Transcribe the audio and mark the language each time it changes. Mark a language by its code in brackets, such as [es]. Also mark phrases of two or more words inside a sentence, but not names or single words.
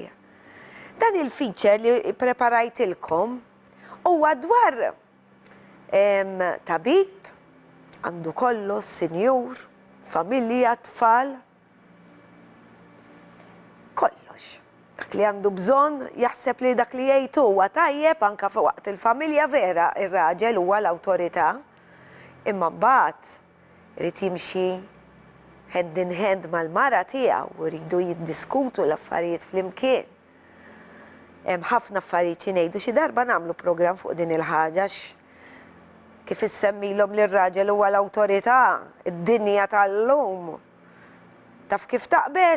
[mt] Dan il-feature li preparajtilkom huwa dwar tabib, għandu kollox, sinjur, familja, tfal, kollox. Dak li għandu bżonn jaħseb li dak li jgħid huwa tajjeb anke waqt il-familja vera ir-raġel huwa l-awtorità, imma mbagħad irid jimxi [en] hand in hand [mt] mal-mara tiegħu u jridu jiddiskutu l-affarijiet flimkien. Hemm ħafna affarijiet xi ngħidu xi darba nagħmlu programm fuq din il-ħaġa kif issemmilhom li r-raġel huwa l-awtorità, id-dinja tal-lum. Taf kif taqbes?